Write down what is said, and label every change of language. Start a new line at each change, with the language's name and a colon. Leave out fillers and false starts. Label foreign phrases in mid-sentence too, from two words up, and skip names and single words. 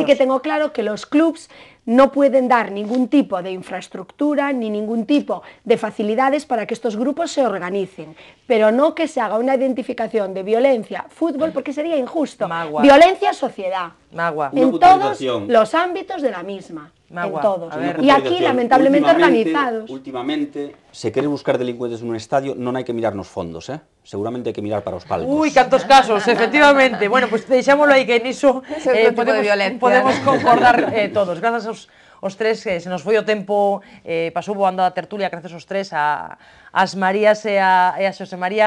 Spanish: sí que tengo claro que los clubs no pueden dar ningún tipo de infraestructura ni ningún tipo de facilidades para que estos grupos se organicen, pero no que se haga una identificación de violencia, fútbol, porque sería injusto. Magua. Violencia, sociedad. Magua. En todos los ámbitos de la misma. Magua, en todos. a ver. Y aquí, lamentablemente, organizados.
Galician: Últimamente, se queres buscar delincuentes nun estadio, non hai que mirar nos fondos, seguramente hai que mirar para os palcos. Uy, cantos casos, efectivamente.
Spanish: Bueno, pues
Galician: deixámoslo aí que niso podemos concordar todos. Grazas aos tres, se nos foi o tempo, pasou voando a tertulia, gracias aos tres, as Marías e a Xosé María.